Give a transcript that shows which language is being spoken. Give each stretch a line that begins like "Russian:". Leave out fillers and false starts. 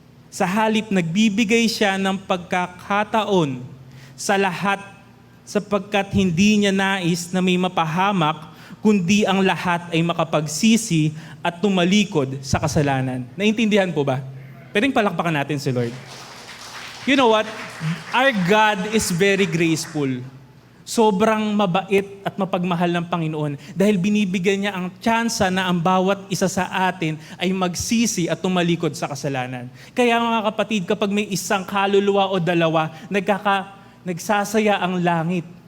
Filipino: Sa halip, nagbibigay siya ng pagkakataon sa lahat sapagkat hindi niya nais na may mapahamak kundi ang lahat ay makapagsisi at tumalikod sa kasalanan. Naintindihan po ba? Pwedeng palakpakan natin si Lord.
English: You know what? Our God is very graceful.
Filipino: Sobrang mabait at mapagmahal ng Panginoon dahil binibigyan niya ang tsansa na ang bawat isa sa atin ay magsisi at tumalikod sa kasalanan. Kaya mga kapatid, kapag may isang kaluluwa o dalawa, nagsasaya ang langit.